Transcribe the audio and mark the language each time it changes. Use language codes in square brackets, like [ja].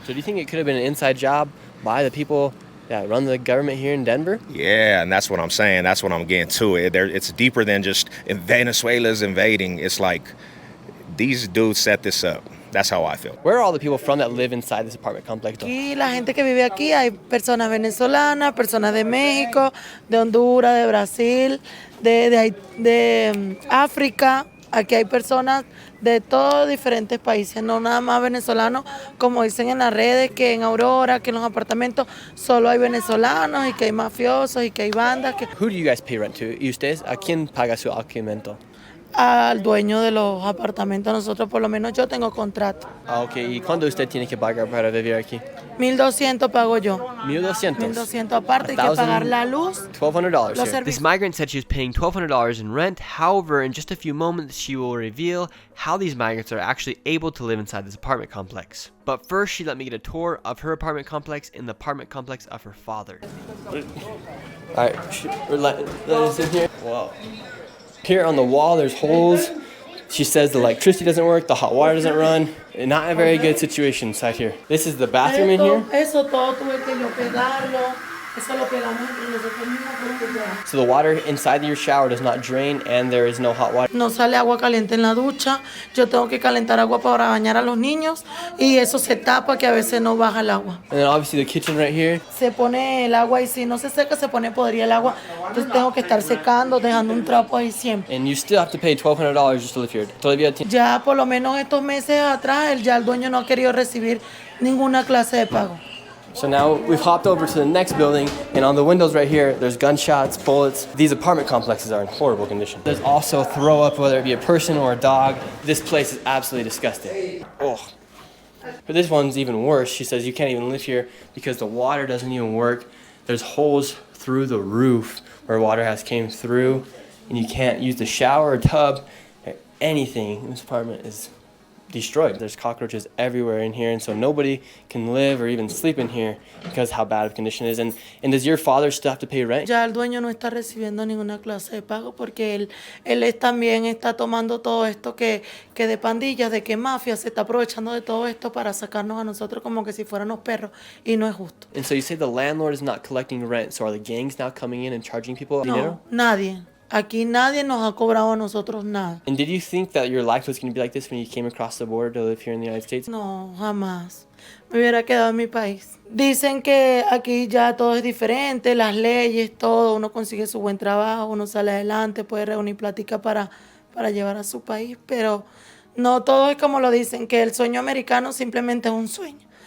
[en] So do you think it could have been an inside job by the people that run the government here in Denver? Yeah, and that's what I'm saying. That's what I'm getting to. It's deeper than just Venezuela's invading. It's like these dudes set this up. That's how I feel. Where are all the people from that live inside this apartment complex? [es] Aquí, la gente que vive aquí, hay personas venezolanas, personas de México, de Honduras, de Brasil, de África. Aquí hay personas de todos diferentes países, no nada más venezolanos, como dicen en las redes, que en Aurora, que en los apartamentos solo hay venezolanos y que hay mafiosos y que hay bandas. [en] Who do you guys pay rent to? [es] ¿Y ustedes a quién paga su alquiler? Al dueño de los apartamentos. Nosotros, por lo menos yo tengo contrato. Ah, ok. ¿Y cuándo usted tiene que pagar para vivir aquí? 1,200 pago yo. 1,200. 1,200 aparte, hay que pagar la luz. [en] $1,200 here. This migrant said she was paying $1,200 in rent. However, in just a few moments, she will reveal how these migrants are actually able to live inside this apartment complex. But first, she let me get a tour of her apartment complex and the apartment complex of her father. All right, let us in here. Whoa. Here on the wall, there's holes. She says the electricity doesn't work, the hot water doesn't run. Not a very good situation inside here. This is the bathroom in here. [es] Eso todo tuve que yo pegarlo. Eso lo pegamos entre nosotros mismos porque ya. [en] So the water inside your shower does not drain and there is no hot water. [es] No sale agua caliente en la ducha. Yo tengo que calentar agua para bañar a los niños y eso se tapa que a veces no baja el agua. [en] And then obviously the kitchen right here. [es] Se pone el agua y si no se seca se pone podrida el agua. Entonces tengo que estar secando, dejando un trapo ahí siempre. [en] And you still have to pay $1,200 just to live here. [es] Todavía Ya por lo menos estos meses atrás ya el dueño no ha querido recibir ninguna clase de pago. [en] So now we've hopped over to the next building, and on the windows right here, there's gunshots, bullets. These apartment complexes are in horrible condition. There's also throw up, whether it be a person or a dog. This place is absolutely disgusting. Oh. But this one's even worse. She says you can't even live here because the water doesn't even work. There's holes through the roof where water has came through, and you can't use the shower or tub or anything. This apartment is destroyed. There's cockroaches everywhere in here, and so nobody can live or even sleep in here because how bad of condition it is. And does your father still have to pay rent? [es] Ya el dueño no está recibiendo ninguna clase de pago porque él también está tomando todo esto que de pandillas, de que mafia se está aprovechando de todo esto para sacarnos a nosotros como que si fuéramos perros y no es justo. [en] And so you say the landlord is not collecting rent, so are the gangs now coming in and charging people dinero? [es] No, nadie. Aquí nadie nos ha cobrado a nosotros nada. [en] And did you think that your life was going to be like this when you came across the border to live here in the United States? [es] No, jamás. Me hubiera quedado en mi país. Dicen que aquí ya todo es diferente, las leyes, todo. Uno consigue su buen trabajo, uno sale adelante, puede reunir plática para llevar a su país. Pero no todo es como lo dicen, que el sueño americano simplemente es un sueño.